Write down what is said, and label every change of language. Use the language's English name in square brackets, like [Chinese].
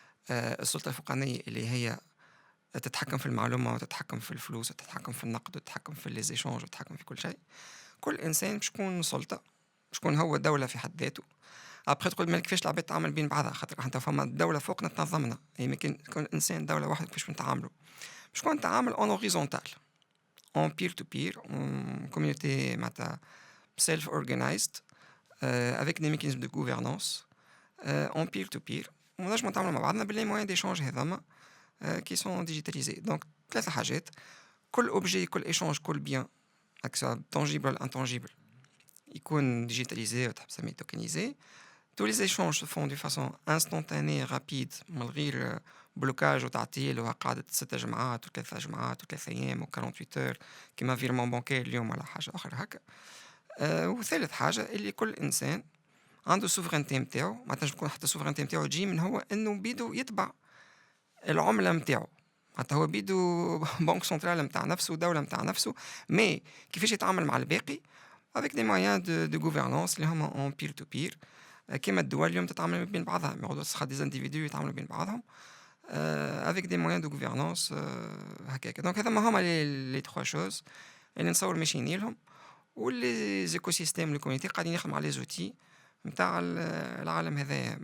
[Arabic] السلطة الفوقانية اللي هي تتحكم في المعلومة وتتحكم في الفلوس وتتحكم في النقد وتتحكم في ليزيشانج وتتحكم في كل شيء. كل إنسان باش يكون سلطة باش يكون هو دولة في حد ذاته. أبخي تقول مالك كيفاش العباد تعامل بين بعضها خاطر حتى فما الدولة فوقنا تنظمنا. يعني ما يكون إنسان دولة واحدة كيفاش نتعاملوا باش يكون نتعامل [French] en horizontal en peer to peer en communauté [Arabic] معناتها [English] self organized [French] avec des mécanismes de gouvernance en peer to peer [Arabic] ونجم نتعاملوا مع بعضنا باللي موان d'échange هذوما [French] qui sont digitalisés. [Arabic] Donc ثلاثة حاجات كل objet كل échange كل bien tangible ولا intangible يكون digitalisé وتسميه tokenisé. [French] Tous les échanges se font de façon instantanée, rapide, [Arabic] من غير بلوكاج وتعطيل وقعدة 6 جمعات و3 جمعات و3 أيام و48 heures كما فيرمون بانكير اليوم ولا حاجة أخرى هكا. وثالث حاجة اللي كل إنسان عنده سوفرينتي متاعو. ما تنجم تكون حتى سوفرينتي متاعو تجي من هو إنه بيدو يتبع العملة متاعو. حتى هو بيدو بنك سنترال متاع نفسه ودولة متاع نفسه. مي كيفاش يتعامل مع الباقي [French] avec des moyens de gouvernance [Arabic] اللي هما [French] en peer to peer. [Arabic] كما الدول اليوم تتعامل بين بعضها موضوع [French] des individus [Arabic] يتعاملوا بين بعضهم [French] avec des moyens de gouvernance [Arabic] هكاك. دونك هذا ما هما [French] les trois choses [Arabic] اللي نصور ماشيين لهم واللي زيكوسيستيم الكوميونيتي قاعدين يخدموا على لي زوتي نتاع العالم هذايا.